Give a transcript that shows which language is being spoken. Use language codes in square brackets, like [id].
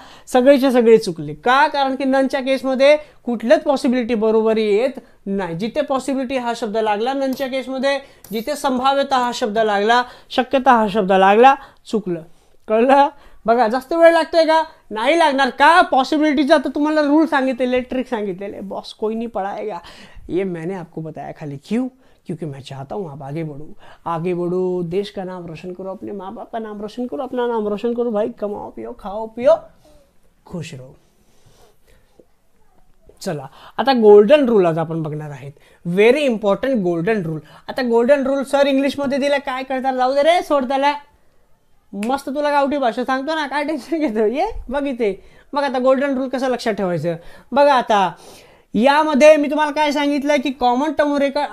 [mr] सगळेच्या सगळे चुकले. का? कारण की ननच्या केसमध्ये कुठल्याच पॉसिबिलिटी बरोबर येत नाही. जिथे पॉसिबिलिटी हा शब्द लागला ननच्या केसमध्ये, जिथे संभाव्यता हा शब्द लागला, शक्यता हा शब्द लागला, चुकलं. कळलं? बघा जास्त वेळ लागतोय का? नाही लागणार. का? पॉसिबिलिटीचा तर तुम्हाला रूल सांगितलेले, ट्रिक सांगितलेले. [hi] बॉस कोई नहीं पढ़ाएगा, ये मैंने आपको बताया खाली. क्यों? क्योंकि मैं चाहता हूँ आप आगे बढ़ो, देश का नाम रोशन करो, अपने माँ बाप का नाम रोशन करो, अपना नाम रोशन करो. भाई कमाओ पियो, खाओ पियो, खुश रहो. [mr] चला आता गोल्डन रूल आज आपण बघणार आहेत. [en] Very important golden rule. [mr] आता गोल्डन रूल सर इंग्लिशमध्ये दिला, काय करतात, जाऊ दे रे, सोड त्याला. मस्त तुला गावठी भाषा सांगतो ना, काय टेन्शन घेतो. ये बघ इथे. मग आता गोल्डन रूल कसं लक्षात ठेवायचं बघा. आता यामध्ये मी तुम्हाला काय सांगितलं की कॉमन टर्म रेकॉर्ड.